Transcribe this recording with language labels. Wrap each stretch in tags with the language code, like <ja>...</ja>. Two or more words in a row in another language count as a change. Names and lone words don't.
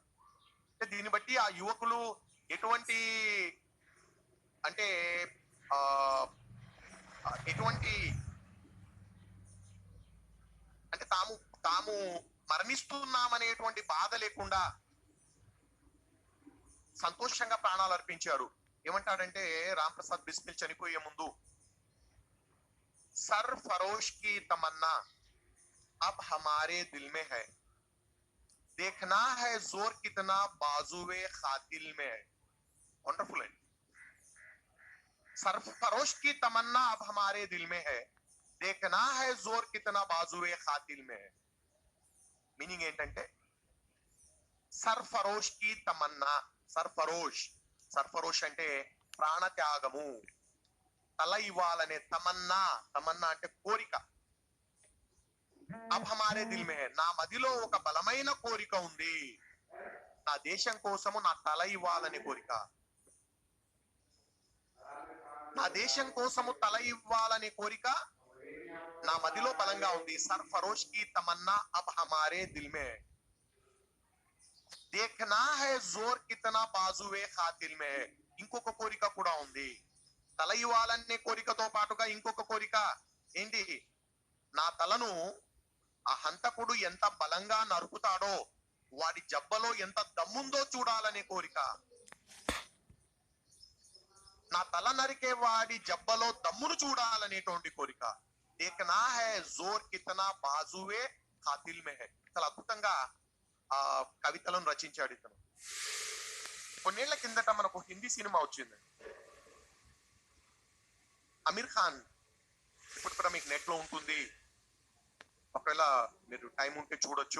<te>అంటే దీన్ని బట్టి ఆ యువకులు ఎటువంటి అంటే ఎటువంటి అంటే తాము మరణిస్తున్నామనేటువంటి బాధ లేకుండా సంతోషంగా ప్రాణాలు అర్పించారు. ఏమంటాడంటే రామ్ ప్రసాద్ బిస్మిల్ చనిపోయే ముందు,</te> <hi>सर फ़रोश की तमन्ना अब हमारे दिल में है, देखना है जोर कितना बाजुए खातिल में है. वंडरफुल है. सरफरोश की तमन्ना अब हमारे दिल में है, देखना है जोर कितना बाजुए खातिल में है.</hi> <te>मीनिंग ఏంటంటే</te> <hi>सरफ़रोश की तमन्ना,</hi> <te>సర్ఫరోష్ అంటే ప్రాణ త్యాగము, తల ఇవ్వాలనే తమన్నా అంటే కోరిక.</te> <hi>अब हमारे दिल में है,</hi> <te>నా మదిలో ఒక బలమైన కోరిక ఉంది, నా దేశం కోసము నా తల ఇవ్వాలనే కోరిక. నా దేశం కోసము తల ఇవ్వాలనే కోరిక నా మదిలో బలంగా ఉంది.</te> <hi>सरफ़रोश की तमन्ना अब हमारे दिल में देखना है ज़ोर कितना बाज़ू-ए क़ातिल में.</hi> <te>ఇంకొక కోరిక కూడా ఉంది. తల ఇవ్వాలనే కోరికతో పాటుగా ఇంకొక కోరిక ఏంటి? నా తలను ఆ హంతకుడు ఎంత బలంగా నరుకుతాడో, వాడి జబ్బలో ఎంత దమ్ముందో చూడాలనే కోరిక. నా తల నరికే వాడి జబ్బలో దమ్మును చూడాలనేటువంటి కోరిక.</te> <hi>देखना है ज़ोर कितना बाज़ू-ए क़ातिल में है.</hi> <te>చాలా అద్భుతంగా ఆ కవితలను రచించాడు ఇతను. కొన్నేళ్ల కిందట మనకు హిందీ సినిమా వచ్చింది, అమీర్ ఖాన్. ఇప్పుడు కూడా మీకు నెట్ లో ఉంటుంది, ఒకవేళ మీరు టైం ఉంటే చూడొచ్చు.</te>